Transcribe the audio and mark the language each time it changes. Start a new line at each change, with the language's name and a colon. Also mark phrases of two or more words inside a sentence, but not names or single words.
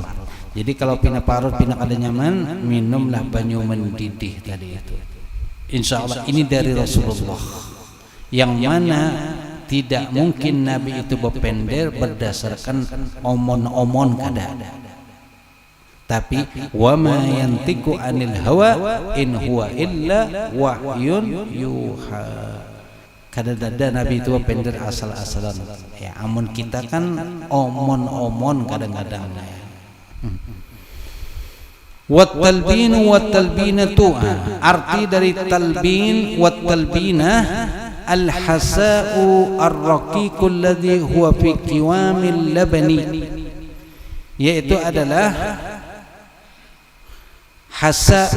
Banjar: Jadi kalau pina parut pina kada nyaman, minumlah banyu mendidih tadi itu.
Arabic: إن شاء الله
Banjar: ini dari Rasulullah, yang mana tidak mungkin Nabi itu berpender berdasarkan omon-omon kada.
Arabic: Tapi وما ينطق عن الهوى إن هو إلا وحي يوحى.
Banjar: Kadang-kadang Nabi itu pender asal-asalan. Ya, amun kita kan omon-omon kadang-kadang.
Arabic: والتلبين والتلبينة.
Banjar: Arti dari
Arabic: التلبين والتلبينة الحساء الرقيق الذي هو في قوام اللبن,
Banjar: yaitu adalah
Arabic: hasa'u.